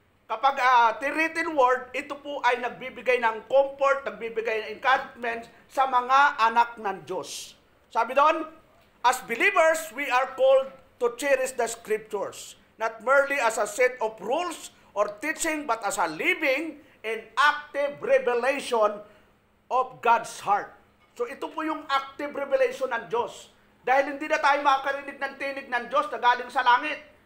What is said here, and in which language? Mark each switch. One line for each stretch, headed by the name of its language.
Filipino: Kapag written word, ito po ay nagbibigay ng comfort, nagbibigay ng encouragement sa mga anak ng Diyos. Sabi doon,
English: as believers, we are called to cherish the scriptures, not merely as a set of rules or teaching, but as a living and active revelation of God's heart.
Filipino: So ito po yung active revelation ng Diyos. Dahil hindi na tayo makakarinig ng tinig ng Diyos na galing sa langit.